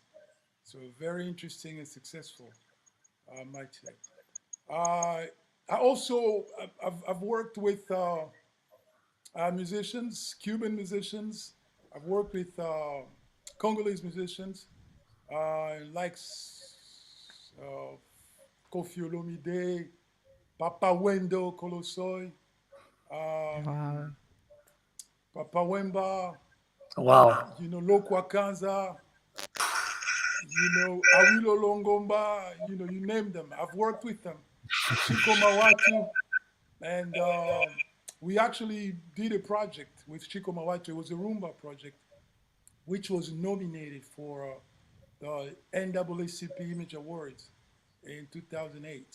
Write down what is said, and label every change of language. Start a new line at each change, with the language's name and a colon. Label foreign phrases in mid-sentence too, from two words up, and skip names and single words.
English: So very interesting and successful, I might say. Uh, I also I've worked with musicians, Cuban musicians. I've worked with Congolese musicians, like Kofi Olomide, Papa Wendo Kolosoi, Wow. um, Papa Wemba, Wow. Lokwa Kanza, Awilo Longomba, you name them. I've worked with them. Chico Mawatu, and we actually did a project with Chico Mawatu. It was a Rumba project, which was nominated for the NAACP Image Awards in 2008.